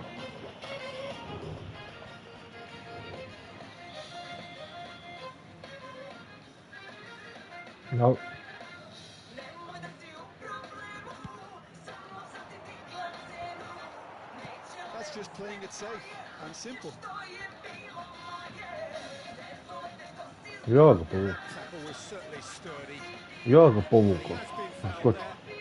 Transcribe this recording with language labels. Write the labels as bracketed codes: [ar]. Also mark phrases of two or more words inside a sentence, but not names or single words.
[en] No. That's just playing it safe and simple. [bs] Ja ga povukao. [en] Tackle was certainly sturdy. [bs] Ja ga povukao. [en] Has been fouled [bs] Skoči. [en] there.